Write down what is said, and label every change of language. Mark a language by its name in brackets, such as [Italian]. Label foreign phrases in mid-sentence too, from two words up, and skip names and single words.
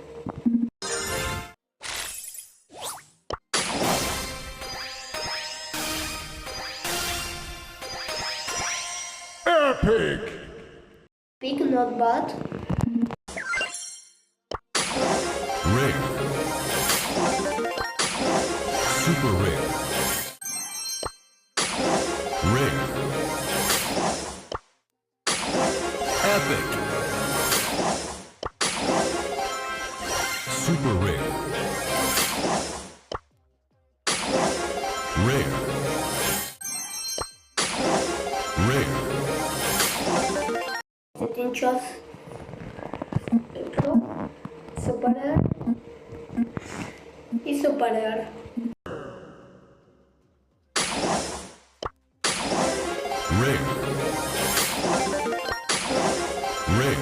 [English] Epic! Big, not bad. Ring. Super ring. Ring. Epic. Super ring. Ring. Ring. [Bulgarian] Един час. Супер. И супер. [English] Ring. Ring.